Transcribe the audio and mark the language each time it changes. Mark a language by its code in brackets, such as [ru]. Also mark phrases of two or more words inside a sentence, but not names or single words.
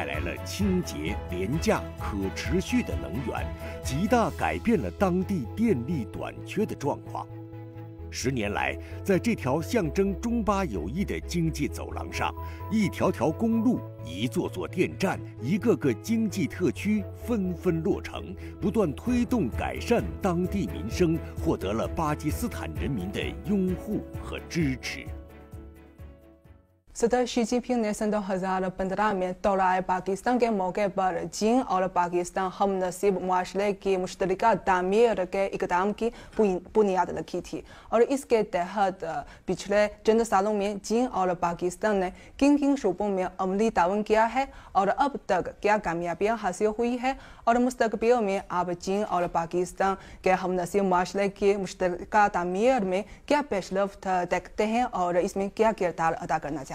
[zh] 来了清洁、廉价、可持续的能源，极大改变了当地电力短缺的状况。10年来，在这条象征中巴友谊的经济走廊上，一条条公路、一座座电站、一个个经济特区纷纷落成，不断推动改善当地民生，获得了巴基斯坦人民的拥护和支持。 [ur] صدر شی جن پنگ نے سن 2015 میں دورۂ پاکستان کے موقع پر چین اور پاکستان ہم نصیب معاشرے کی مشترکہ تعمیر کے اقدام کی بنیاد رکھی تھی اور اس کے تحت پچھلے چند سالوں میں چین اور پاکستان نے کن کن شعبوں میں عملی تعاون کیا ہے اور اب تک کیا کامیابیاں حاصل ہوئی ہے اور مستقبل میں آپ چین اور پاکستان کے ہم نصیب معاشرے کی مشترکہ تعمیر میں کیا پیشرفت دیکھتے ہیں اور اس میں کیا کردار ادا کرنا چاہتے ہیں.